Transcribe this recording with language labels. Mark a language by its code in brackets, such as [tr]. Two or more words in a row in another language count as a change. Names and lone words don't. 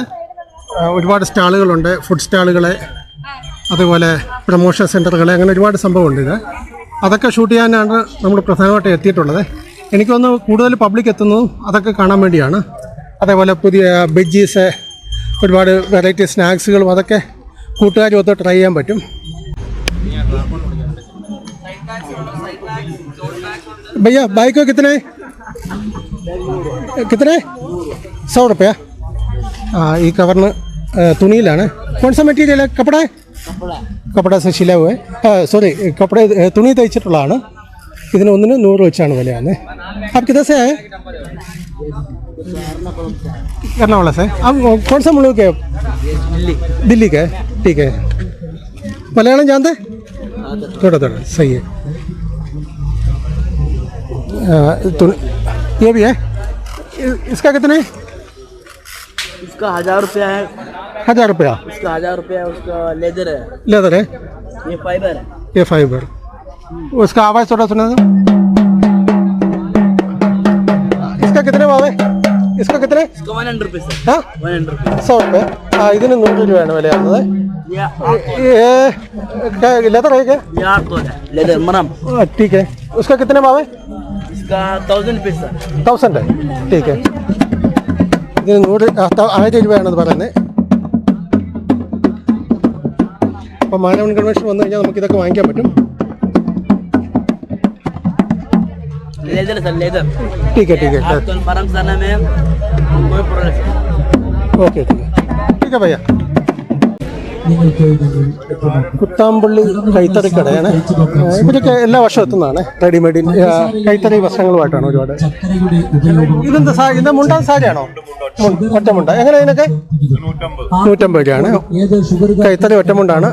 [ml] ഒരുപാട് സ്റ്റാളുകളുണ്ട്, ഫുഡ് സ്റ്റാളുകൾ, അതുപോലെ പ്രമോഷൻ സെൻറ്ററുകൾ, അങ്ങനെ ഒരുപാട് സംഭവമുണ്ട്. അതൊക്കെ ഷൂട്ട് ചെയ്യാനാണ് നമ്മൾ പ്രധാനമായിട്ട് എത്തിയിട്ടുള്ളത്. എനിക്ക് തോന്നുന്നു കൂടുതൽ പബ്ലിക് എത്തുന്നതും അതൊക്കെ കാണാൻ വേണ്ടിയാണ്. അതേപോലെ പുതിയ ബജ്ജീസ്, ഒരുപാട് വെറൈറ്റി സ്നാക്സുകളും അതൊക്കെ കൂട്ടുകാരും ഒത്ത് ട്രൈ ചെയ്യാൻ പറ്റും. [hi] भैया बाइक को कितने 100 रुपया. [ml] ഈ കവറിന് തുണിയിലാണ്. [hi] कौन सा മെറ്റീരിയൽ है? कपड़ा है? कपड़ा से सिला हुआ है. सॉरी, कपड़े [ml] തുണി തയ്ച്ചിട്ടുള്ളതാണ്. ഇതിന് ഒന്നിന് 100 വെച്ചാണ് വിലയാണ്. [hi] आप किधर से आए? एर्नाकुलम से. आप कौन सा मुल्क है? दिल्ली का है. ठीक है. मलयालम जानते? थोड़ा थोड़ा. सही है. ये भी है. इसका कितने? इसका 1000 रुपया है. 1000 रुपया. इसका 1000 रुपया है. उसका लेदर है. लेदर है. ये फाइबर है. ये फाइबर. उसका आवाज़ थोड़ा सुना दो. इसका कितने भाव है? इसका कितने? इसका 100 रुपये सर. हाँ 100 रुपये. 100 रुपये. हाँ, [ml] ഇതിന് 100 രൂപയാണ് വിലയാകുന്നത്. [hi] ये लेदर है क्या? ये 8 है लेदर मरम. ठीक है. उसका कितने भाव है? इसका 1000 रुपये सर. 1000 है. ठीक है. [ml] ഇതിന് 1000 രൂപയാണെന്ന് പറയുന്നത്. അപ്പോൾ മാനവൻ കൺവെൻഷൻ വന്നു കഴിഞ്ഞാൽ നമുക്കിതൊക്കെ വാങ്ങിക്കാൻ പറ്റും. [hi] लेदर सर लेदर. ठीक है ठीक है. आपको मरम करने में कोई प्रॉब्लम नहीं. ओके ठीक है. ठीक है भैया. [ml] കുത്താമ്പള്ളി കൈത്തറി കടയാണ്. ഇവരൊക്കെ എല്ലാ വർഷവും എത്തുന്നതാണ്. റെഡിമെയ്ഡ് കൈത്തറി വസ്ത്രങ്ങളുമായിട്ടാണ് ഒരുപാട്. ഇതെന്താ ഇത് മുണ്ട സാരിയാണോ? ഒറ്റമുണ്ട. എങ്ങനെ ഇതിനൊക്കെ? 150 രൂപയാണ്. കൈത്തറി ഒറ്റമുണ്ടാണ്.